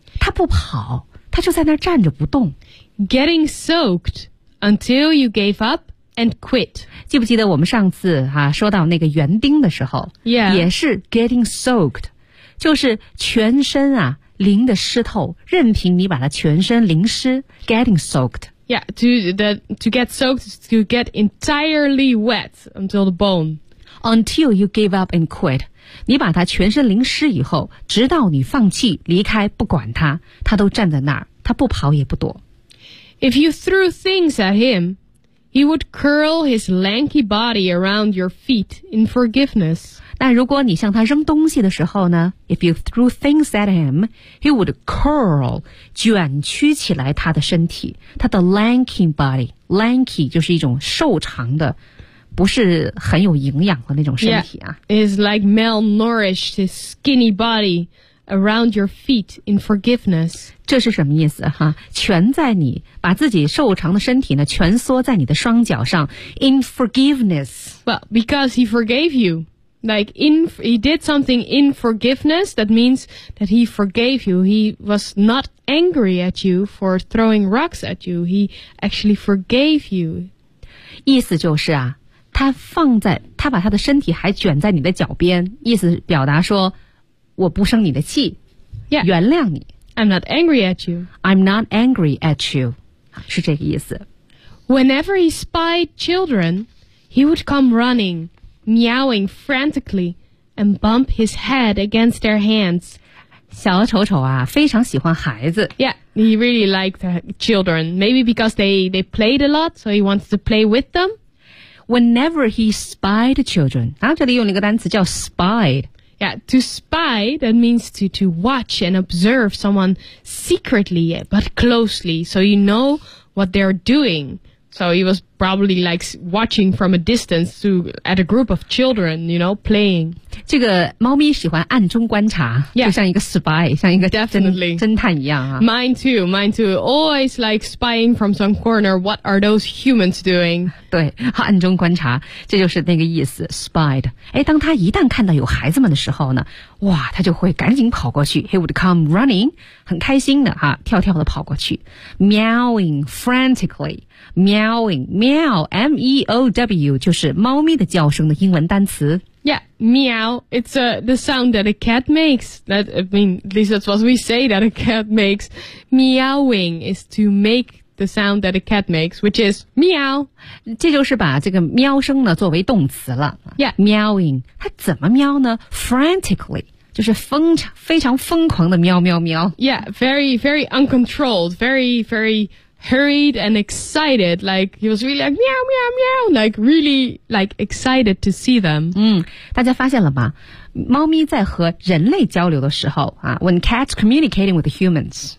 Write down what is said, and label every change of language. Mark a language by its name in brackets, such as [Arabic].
[Chinese] 他不跑他就在那站着不动。 [English] Getting soaked until you gave up and quit. [Chinese] 记不记得我们上次、说到那个园丁的时候、 [English] yeah. [Chinese] 也是 [English] getting soaked, [Chinese] 就是全身啊淋得湿透任凭你把它全身淋湿 getting soaked. [English] Yeah, to get soaked is to get entirely wet until the bone. Until you gave up and quit. [Chinese] 你把他全身淋湿以后直到你放弃离开不管他他都站在那儿他不跑也不躲。 [English] If you threw things at him, he would curl his lanky body around your feet in forgiveness. [Chinese] 但如果你向他扔东西的时候呢 [English] If you threw things at him, he would curl, [Chinese] 卷曲起来他的身体他的 lanky body, lanky 就是一种瘦长的不是很有营养的那种身体啊。 [English] Yeah, it's like malnourished, his skinny body around your feet in forgiveness. [Chinese] 这是什么意思哈？蜷在你，把自己瘦长的身体呢，蜷缩在你的双脚上 [English] in forgiveness. Well, because he forgave you. Like, he did something in forgiveness, that means that he forgave you. He was not angry at you for throwing rocks at you. He actually forgave you. [Chinese] 意思就是啊他放在他把他的身体还卷在你的脚边意思表达说我不生你的气、 [English] yeah. [Chinese] 原谅你 [English] I'm not angry at you I'm not angry at you [Chinese] 是这个意思 [English] Whenever he spied children he would come running meowing frantically and bump his head against their hands. [Chinese] 小丑丑啊，非常喜欢孩子。 [English] Yeah, he really liked children. Maybe because they played a lot, so he wants to play with them. Whenever he spied children, [Chinese] 啊，这里用了一个单词叫 spied. [English] Yeah, to spy, that means to watch and observe someone secretly, but closely, so you know what they're doing. So he was probably like watching from a distance to, at a group of children, you know, playing. [Chinese] 这个猫咪喜欢暗中观察 [English] yeah, [Chinese] 就像一个 spy, 像一个 侦探一样、啊。 [English] Mine too. Always like spying from some corner. What are those humans doing? [Chinese] 对暗中观察这就是那个意思 spied. 诶当他一旦看到有孩子们的时候呢哇他就会赶紧跑过去 [English] He would come running, [Chinese] 很开心的啊跳跳的跑过去 [English] meowing frantically, [Chinese] meowing,Meow, M-E-O-W, 就是猫咪的叫声的英文单词。 [English] Yeah, meow, it's the sound that a cat makes. That, I mean, at least that's what we say that a cat makes. Meowing is to make the sound that a cat makes, which is meow. [Chinese] 这就是把这个喵声呢作为动词了。 [English] Yeah, [Chinese] meowing, 它怎么喵呢 ?Frantically, 就是非常疯狂的喵喵喵。 [English] Yeah, very, very uncontrolled, very, very... hurried and excited, like, he was really like, meow, meow, meow, like, really, like, excited to see them. [Chinese] 大家发现了吗猫咪在和人类交流的时候、 [English] when cats communicating with humans.